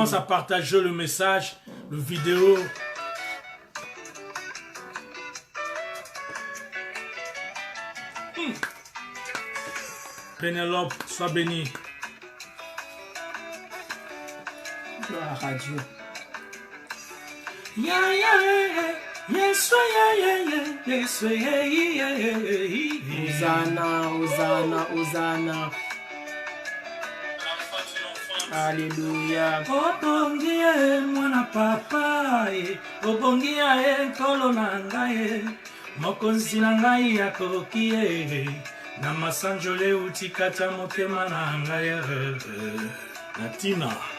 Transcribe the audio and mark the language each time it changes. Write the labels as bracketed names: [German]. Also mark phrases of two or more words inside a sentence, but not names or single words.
[French] Commence à partager le message, le vidéo. Pénélope, sois béni. Gloire à Dieu. [English] Yeah, yeah, yes, yeah, yes, [French] Hosanna, Hosanna, Hosanna. Alléluia. [Lingala] Obongi ye mwana papa ye, obongi ye nkolo na ngai ye, mokonzi na ngai akoki ye, na masanjole euti kati ya motema na ngai na tina.